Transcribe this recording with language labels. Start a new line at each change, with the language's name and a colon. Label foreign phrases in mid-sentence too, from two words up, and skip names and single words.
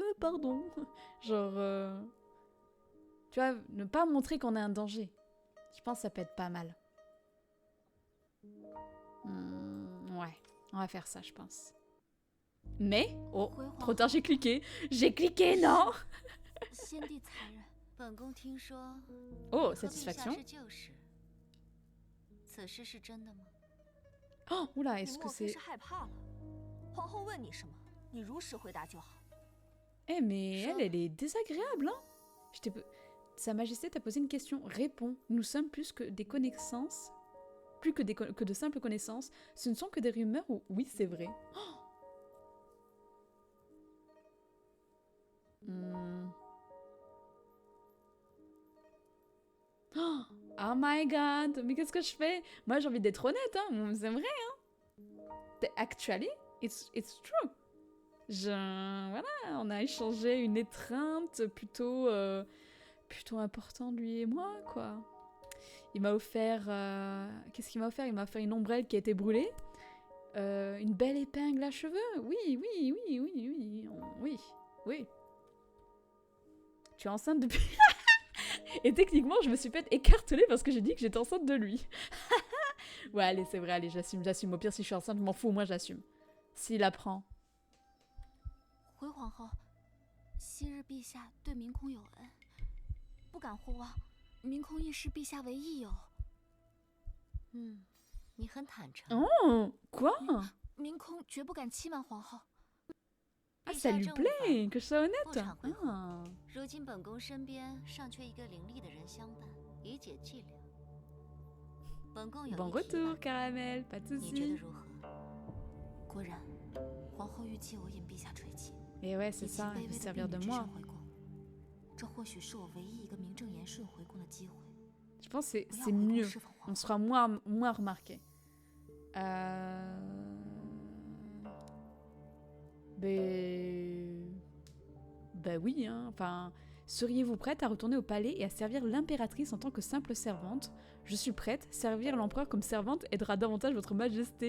French: pardon. Genre... Tu vois, ne pas montrer qu'on est un danger. Je pense que ça peut être pas mal. Ouais, on va faire ça, je pense. Mais... Oh, trop tard, j'ai cliqué. J'ai cliqué, non.
Chinese: 先帝才人，本宫听说 Oh, 和陛下
French: satisfaction.
Chinese: 是旧识，此事是真的吗？
French: Oh, oula,
Chinese: 你
French: est-ce que
Chinese: 莫非
French: c'est...
Chinese: 是害怕了？皇后问你什么，你如实回答就好。
French: Eh, mais elle est désagréable, hein. Sa Majesté t'a posé une question. Réponds. Nous sommes plus que des connaissances. Plus que, que de simples connaissances. Ce ne sont que des rumeurs ou... Oui, c'est vrai.
English: Oh my god.
French: Mais qu'est-ce que je fais? Moi, j'ai envie d'être honnête, hein. C'est vrai, hein.
English: Actually, it's true.
French: Voilà, on a échangé une étreinte plutôt important, lui et moi, quoi. Il m'a offert... Qu'est-ce qu'il m'a offert? Il m'a offert une ombrelle qui a été brûlée. Une belle épingle à cheveux. Oui. Tu es enceinte depuis... Et techniquement, je me suis fait écarteler parce que j'ai dit que j'étais enceinte de lui. Ouais, allez, c'est vrai, allez, j'assume. Au pire, si je suis enceinte, je m'en fous, moi j'assume. S'il apprend.
Chinese: 回皇后，昔日陛下对明空有恩，不敢互望，明空亦视陛下为益友。你很坦诚。
French: Oh, quoi?
Chinese: 明空绝不敢欺瞒皇后。
French: Ah, ça lui plaît que je sois honnête. Ah.
Chinese: 如今本宫身边尚缺一个伶俐的人相伴，以解伎俩。本宫有
French: Bon
Chinese: 一提
French: retour,
Chinese: 问，
French: Caramel, pas de
Chinese: 你觉得
French: soucis.
Chinese: 如何？果然，皇后欲借我引陛下垂青。
French: Et ouais, c'est
Chinese: 以其
French: ça,
Chinese: 卑
French: il
Chinese: 微
French: veut
Chinese: 的
French: servir
Chinese: 婢
French: de
Chinese: 女之
French: moi.
Chinese: 身回宫，这或许是我唯一一个名正言顺回宫的机会。
French: Je pense que
Chinese: 不要
French: c'est
Chinese: 回宫
French: mieux.
Chinese: 侍奉皇
French: On
Chinese: 后。
French: sera moins remarqué. Ben oui, hein. Enfin, seriez-vous prête à retourner au palais et à servir l'impératrice en tant que simple servante? Je suis prête. Servir l'empereur comme servante aidera davantage votre majesté.